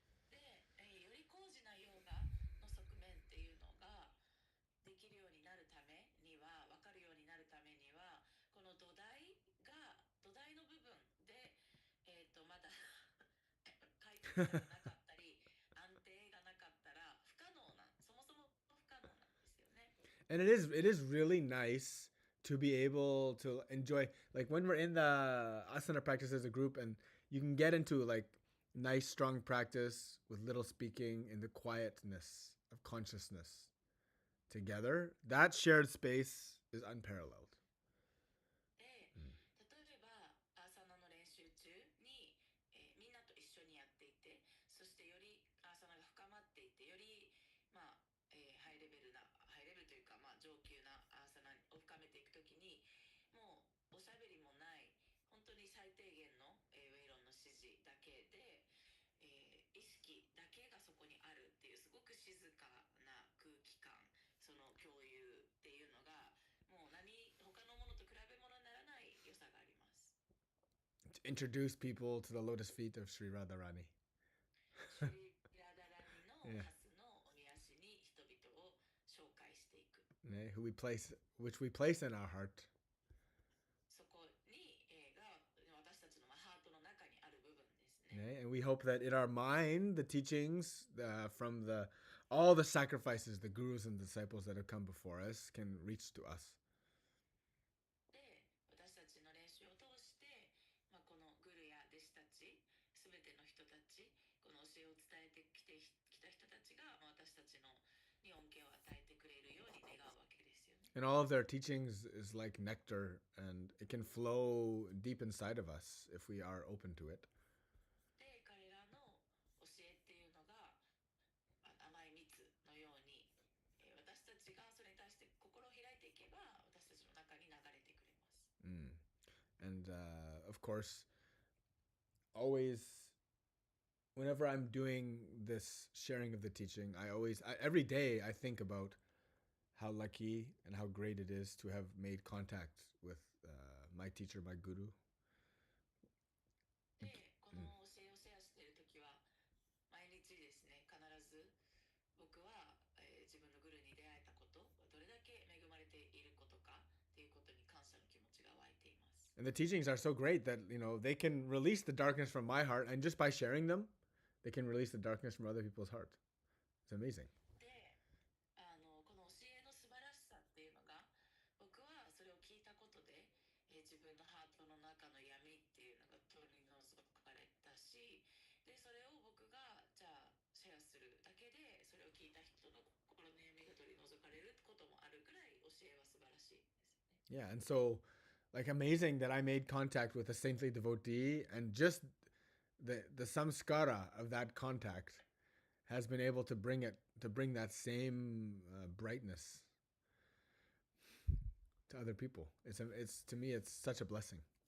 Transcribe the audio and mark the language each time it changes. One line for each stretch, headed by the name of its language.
Japanese: で、より高次なヨガの側面っていうのができるようになるためには、分かるようになるためには、この土台の部分で、まだ開拓者がなかったり、安定がなかったら不可能な、そもそも不可能なんですよね。
English: And it is really nice to be able to enjoy, like when we're in the asana practice as a group, and you can get into like nice strong practice with little speaking in the quietness of consciousness together. That shared space is unparalleled.
Japanese: で、例えばアーサナの練習中に、みんなと一緒にやっていて、そしてよりアーサナが深まっていって、より、ハイレベルというか、上級なアーサナを深めていくときに、もうおしゃべりもない本当に最低限の、ウェイロンの指示だけで、意識だけがそこにあるっていうすごく静かな空気感、その共有っていうのがもう他のものと比べ物にならない良さがあります。
English: To introduce people to the lotus feet of Sri Radharani.
Japanese: シュリラダラニのハスのおみ足に人々を紹介していく。
English: Which we place in our heart.
Japanese: そこに、が私たちのハートの中にある部分ですね。
English: And we hope that in our mind, the teachings from all the sacrifices, the gurus and disciples that have come before us can reach to us.
Japanese: で、私たちの練習を通して、このグルや弟子たち、すべての人たち、この教えを伝えてきた人たちが、私たちに恩恵を与えてくれるように願うわけですよね。
English: And all of their teachings is like nectar, and it can flow deep inside of us if we are open to it.
Japanese: で、彼らの教えっていうのが甘い蜜のように、私たちがそれに対して心を開いていけば、私たちの中に流れてくれます。
English: And of course, always, whenever I'm doing this sharing of the teaching, every day I think about how lucky and how great it is to have made contact with my teacher, my guru.
Japanese: で、この教えをシェアしているときは、毎日ですね、必ず僕は、自分のグルに出会えたこと、どれだけ恵まれていることかっていうことに感謝の気持ちが湧いています。
English: And the teachings are so great that, they can release the darkness from my heart, and just by sharing them, they can release the darkness from other people's heart. It's amazing.
Japanese: で、この教えの素晴らしさっていうのが、僕はそれを聞いたことで、自分のハートの中の闇っていうのが取り除かれたし、でそれを僕がじゃあシェアするだけで、それを聞いた人の心の闇が取り除かれることもあるぐらい教えは素晴らしいですよね。
English: Yeah, and so, like, amazing that I made contact with a saintly devotee, and just the samskara of that contact has been able to bring that same brightness to other people. It's to me, it's such a blessing.